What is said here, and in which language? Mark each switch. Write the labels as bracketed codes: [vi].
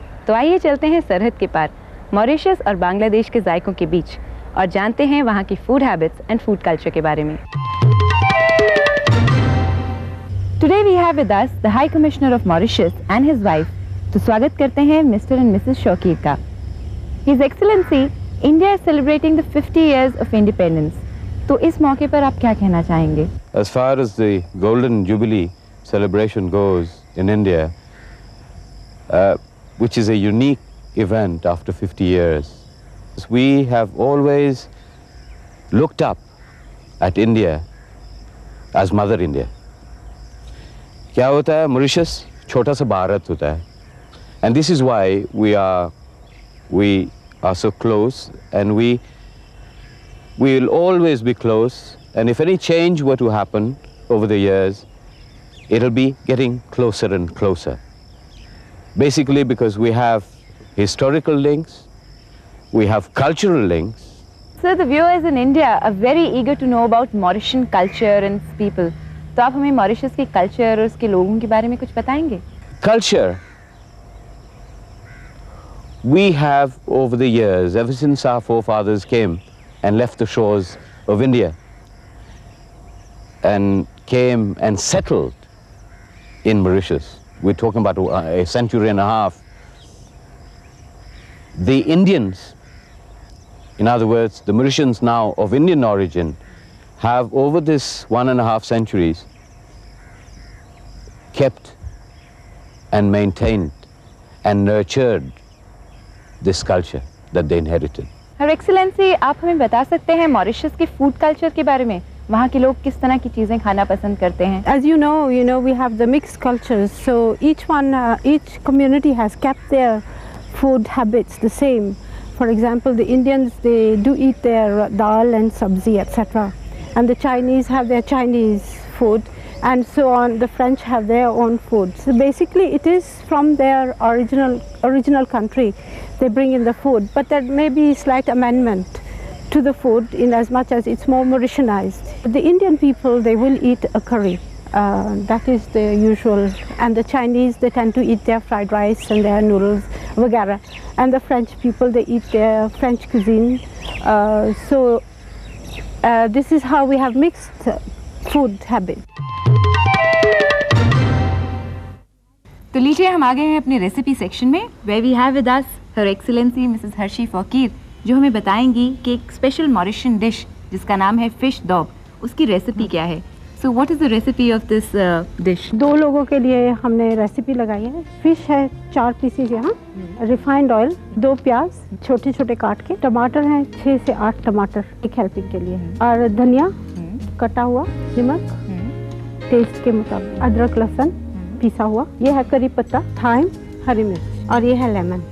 [hi] तो आइए चलते हैं सरहद के पार, मॉरिशस और बांग्लादेश के जायकों के बीच, और जानते हैं वहाँ की food habits and food culture के बारे में। [en] Today we have with us the high commissioner of Mauritius and his wife. [hi] तो स्वागत करते हैं मिस्टर एंड मिसेस शौकीर का। [en] His Excellency, India is celebrating the 50 years of independence. [hi] तो इस मौके पर आप क्या कहना चाहेंगे? [en] As far as the Golden Jubilee celebration goes in India, which is a unique event after 50 years, we have always looked up at India as Mother India. [hi] क्या होता है? [en] Mauritius [hi] छोटा सा भारत होता है, [en] and this is why we are so close, and we will always be close, and if any change were to happen over the years, it'll be getting closer and closer. Basically because we have historical links, we have cultural links. Sir, the viewers in India are very eager to know about Mauritian culture and its people. [hi] तो आप हमें Mauritius के culture और उसके लोगों के बारे में कुछ बताएंगे? [en] Culture. We have, over the years, ever since our forefathers came and left the shores of India and came and settled in Mauritius, we're talking about a century and a half, the Indians, in other words, the Mauritians now of Indian origin, have over this 1.5 centuries kept and maintained and nurtured this culture that they inherited. [hi] Her Excellency, आप हमें बता सकते हैं Mauritius के food culture के बारे में? वहाँ के लोग किस तरह की चीजें खाना पसंद करते हैं? [en] As you know, we have the mixed cultures. So each community has kept their food habits the same. For example, the Indians, they do eat their dal and sabzi, etc. And the Chinese have their Chinese food, and so on. The French have their own food. So basically, it is from their original country. They bring in the food, but there may be slight amendment to the food in as much as it's more Mauritianized. The Indian people, they will eat a curry. That is the usual. And the Chinese, they tend to eat their fried rice and their noodles, vagara. And the French people, they eat their French cuisine. This is how we have mixed food habit. [hi] तो लीजिए हम आ गए हैं अपने recipe section में, [en] where we have with us Her Excellency Mrs. [hi] Harshi फकीर, जो हमें बताएंगी कि एक स्पेशल मॉरिशियन डिश जिसका नाम है फिश दौब, उसकी रेसिपी क्या है। [en] So what is the recipe of this dish? [hi] 2 लोगों के लिए हमने रेसिपी लगाई है। फिश है 4 पीसेज यहाँ, रिफाइंड ऑयल, 2 प्याज छोटे छोटे काट के, टमाटर हैं 6 से 8 टमाटर एक हेल्पिंग के लिए, और धनिया कटा हुआ, नमक टेस्ट के मुताबिक, अदरक लहसुन पिसा हुआ, ये है करी पत्ता, थाइम, हरी मिर्च, और ये है लेमन।